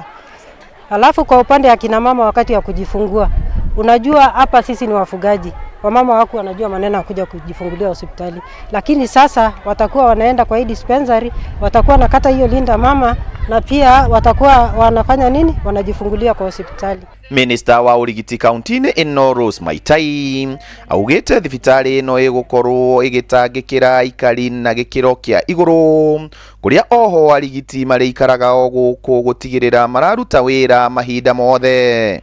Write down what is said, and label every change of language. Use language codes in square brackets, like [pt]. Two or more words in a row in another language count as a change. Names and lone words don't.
[sw] Alafu kwa upande ya kina mama wakati ya kujifungua, unajua hapa sisi ni wafugaji. Wamama wako wanajua maneno ya kuja kujifungulia hospitali. Lakini sasa watakuwa wanaenda kwa hii dispensary, watakuwa nakata hiyo linda mama na pia watakuwa wanafanya nini? Wanajifungulia kwa hospitali. [ki] Minister wa urigiti kaunti-inĩ ĩno Rose Maitai augĩte thibitarĩ ĩno ĩgũkorwo ĩgĩtangĩkĩra aikari na gĩkĩro kĩa igũrũ, kũrĩa oho arigiti marĩikaraga o gũkũ gũtigĩrĩra mararuta wĩra mahinda mothe.